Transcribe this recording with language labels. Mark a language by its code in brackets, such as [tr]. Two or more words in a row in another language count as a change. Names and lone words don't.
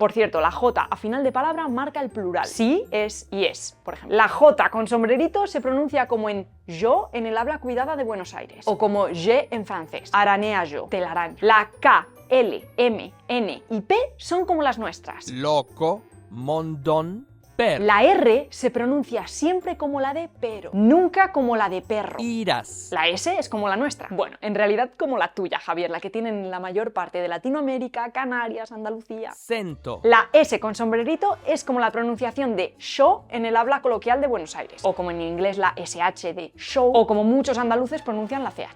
[es] Por cierto, la J a final de palabra marca el plural. Sí, es y es, por ejemplo. La J con sombrerito se pronuncia como en yo en el habla cuidada de Buenos Aires, o como je en francés. Aranea yo, telaraña. La K, L, M, N y P son como las nuestras. [eo] Loco. Mondon. Per. [es] La R se pronuncia siempre como la de pero, nunca como la de perro. Iras. La S es como la nuestra. Bueno, en realidad como la tuya, Javier, la que tienen la mayor parte de Latinoamérica, Canarias, Andalucía. Cento. La S con sombrerito es como la pronunciación de show en el habla coloquial de Buenos Aires, o como en inglés la SH de show, o como muchos andaluces pronuncian la CH.